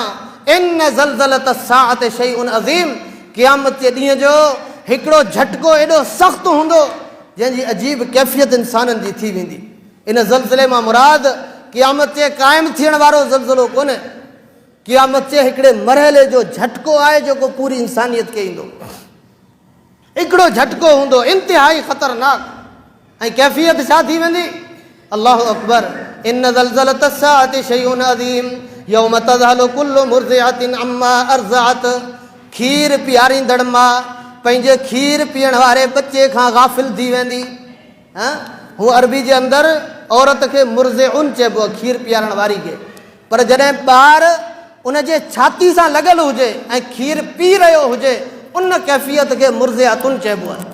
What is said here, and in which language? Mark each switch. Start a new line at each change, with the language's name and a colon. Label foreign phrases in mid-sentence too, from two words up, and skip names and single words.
Arabic: إن زلزلة الساعة شيء عظيم.
Sindhi: क़यामत जे ॾींहं जो हिकिड़ो झटको एॾो सख़्तु हूंदो जंहिंजी अजीब कैफ़ियत इंसाननि जी थी वेंदी। इन ज़लज़ले मां मुराद क़यामत जे क़ाइमु थियण वारो ज़लज़लो कोन्हे, क़यामत जे हिकिड़े मरहले जो झटको आहे जेको पूरी इंसानियत खे ईंदो। हिकिड़ो झटको हूंदो इंतिहाई ख़तरनाक, ऐं कैफ़ियत छा थी वेंदी?
Arabic: الله أكبر. إن زلزلة الساعة شيء عظيم يوم تذهل كل مرضعة عما أرضعت.
Sindhi: खीर पीआरींदड़ मां पंहिंजे खीर पीअण वारे बचे खां गाफ़िल थी वेंदी। हू अरबी जे अंदरि औरत खे मुर्ज़िउन चइबो आहे, खीर पीआरण वारी खे। पर जॾहिं ॿार उन जे छाती सां लॻल हुजे ऐं खीर पी रहियो हुजे, उन कैफ़ियत खे मुर्ज़िअतुन चइबो आहे।